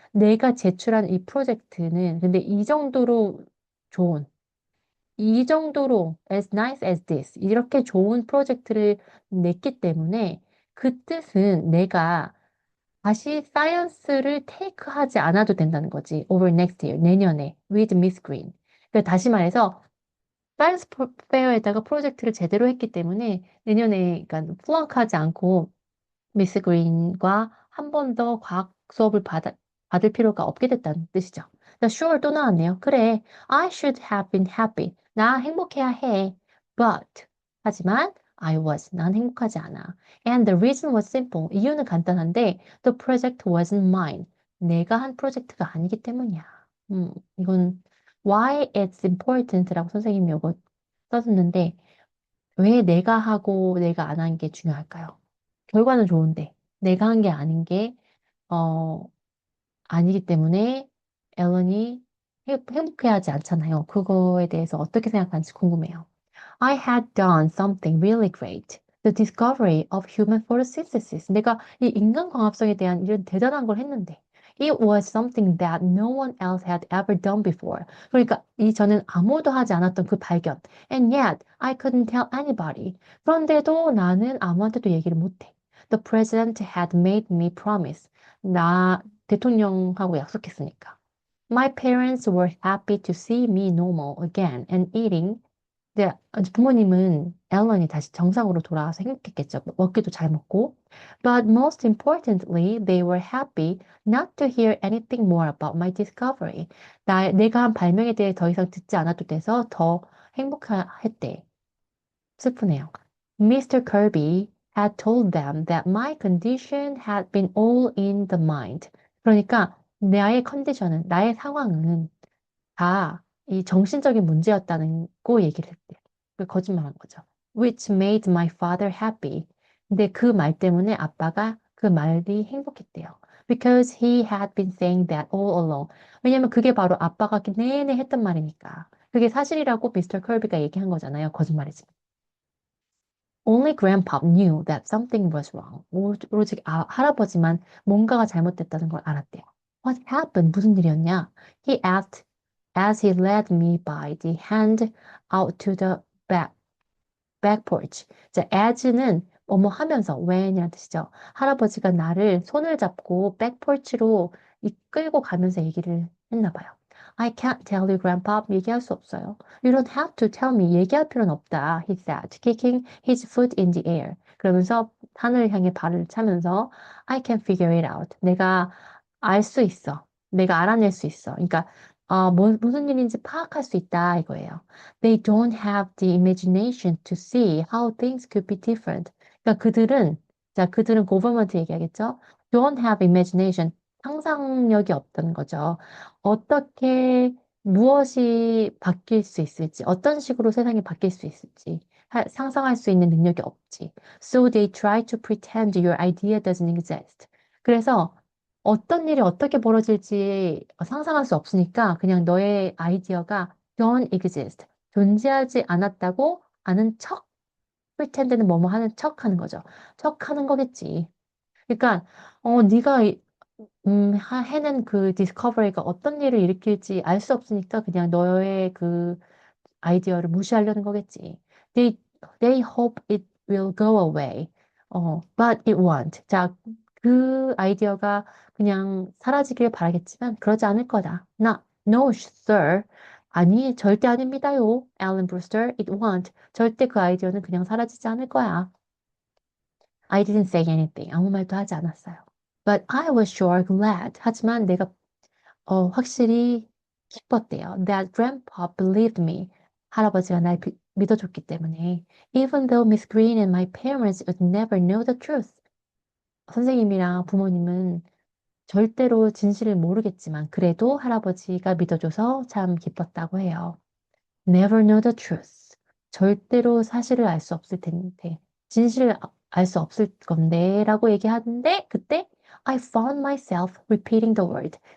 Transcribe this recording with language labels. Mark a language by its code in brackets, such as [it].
[ko] 내가 제출한 이 프로젝트는, 근데 이 정도로 좋은, 이 정도로 [en] as nice as this, [ko] 이렇게 좋은 프로젝트를 냈기 때문에 그 뜻은 내가 다시 사이언스를 테이크하지 않아도 된다는 거지. [en] over next year, [ko] 내년에 [en] with Miss Green. [ko] 그러니까 다시 말해서 사이언스 페어에다가 프로젝트를 제대로 했기 때문에 내년에 그러니까 플렁크하지 않고 미스 그린과 한 번 더 과학 수업을 받을 필요가 없게 됐다는 뜻이죠. 자, [en] sure [ko] 또 나왔네요. [en] 그래, I should have been happy. [ko] 나 행복해야 해. [en] But [ko] 하지만 난 행복하지 않아. [en] And the reason was simple. [ko] 이유는 간단한데 [en] the project wasn't mine. [ko] 내가 한 프로젝트가 아니기 때문이야. 이건 [en] why it's important [ko] 라고 선생님이 이거 써줬는데 왜 내가 하고 내가 안 한 게 중요할까요? 결과는 좋은데 내가 한 게 아닌 게 어, 아니기 때문에 앨런이 행복해하지 않잖아요. 그거에 대해서 어떻게 생각하는지 궁금해요. [en] I had done something really great. The discovery of human photosynthesis. [ko] 내가 이 인간광합성에 대한 이런 대단한 걸 했는데. [en] It was something that no one else had ever done before. [ko] 그러니까 저는 아무도 하지 않았던 그 발견. [en] And yet, I couldn't tell anybody. [ko] 그런데도 나는 아무한테도 얘기를 못해. [en] The president had made me promise. [ko] 대통령하고 약속했으니까. [en] My parents were happy to see me normal again and eating. [ko] 네, 부모님은 앨런이 다시 정상으로 돌아와서 행복했겠죠. 먹기도 잘 먹고. [en] But most importantly, they were happy not to hear anything more about my discovery. [ko] 내가 한 발명에 대해 더 이상 듣지 않아도 돼서 더 행복했대. 슬프네요. Mr. [en] Kirby had told them that my condition had been all in the mind. [ko] 그러니까 나의 상황은 다 이 정신적인 문제였다는 거 얘기를 했대요. 그 거짓말한 거죠. [en] Which made my father happy. [ko] 근데 그 말 때문에 아빠가 그 말이 행복했대요. [en] Because he had been saying that all along. [ko] 왜냐면 그게 바로 아빠가 내내 했던 말이니까. 그게 사실이라고 미스터 컬비가 얘기한 거잖아요. 거짓말이지. [en] Only Grandpa knew that something was wrong. [ko] 오로지 할아버지만 뭔가가 잘못됐다는 걸 알았대요. [en] What happened? [ko] 무슨 일이었냐? [en] He asked as he led me by the hand out to the back porch. [ko] 자, as는 뭐뭐 하면서 when이라는 뜻이죠. 할아버지가 나를 손을 잡고 백포치로 이끌고 가면서 얘기를 했나 봐요. [en] I can't tell you, Grandpa. [ko] 얘기할 수 없어요. [en] You don't have to tell me. [ko] 얘기할 필요는 없다. [en] He said, kicking his foot in the air. [ko] 그러면서 하늘을 향해 발을 차면서 [en] I can figure it out. [ko] 내가 알 수 있어. 내가 알아낼 수 있어. 그러니까 무슨 일인지 파악할 수 있다 이거예요. [en] They don't have the imagination to see how things could be different. [ko] 그러니까 그들은 government 얘기하겠죠? [en] Don't have imagination. [ko] 상상력이 없다는 거죠. 어떻게 무엇이 바뀔 수 있을지, 어떤 식으로 세상이 바뀔 수 있을지 상상할 수 있는 능력이 없지. [en] So they try to pretend your idea doesn't exist. [ko] 그래서 어떤 일이 어떻게 벌어질지 상상할 수 없으니까 그냥 너의 아이디어가 [en] don't exist. [ko] 존재하지 않았다고 아는 척, pretend는 뭐뭐 하는 척 하는 거죠. 척 하는 거겠지. 그러니까, 네가 해낸 그 디스커버리가 어떤 일을 일으킬지 알 수 없으니까 그냥 너의 그 아이디어를 무시하려는 거겠지. [en] They, they hope it will go away. But it won't. [ko] 자, 그 아이디어가 그냥 사라지길 바라겠지만 그러지 않을 거다. [en] No, sir. [ko] 아니, 절대 아닙니다요. [en] Alan Brewster, it won't. [ko] 절대 그 아이디어는 그냥 사라지지 않을 거야. [en] I didn't say anything. [ko] 아무 말도 하지 않았어요. [en] But I was sure glad. [ko] 하지만 내가 확실히 기뻤대요. [en] That grandpa believed me. [ko] 할아버지가 날 믿어줬기 때문에. [en] Even though Miss Green and my parents would never know the truth. [ko] 선생님이랑 부모님은 절대로 진실을 모르겠지만 그래도 할아버지가 믿어줘서 참 기뻤다고 해요. [en] Never know the truth. [ko] 절대로 사실을 알 수 없을 텐데, 진실을 알 수 없을 건데, 라고 얘기하는데, 그때 [en] I found myself repeating the word.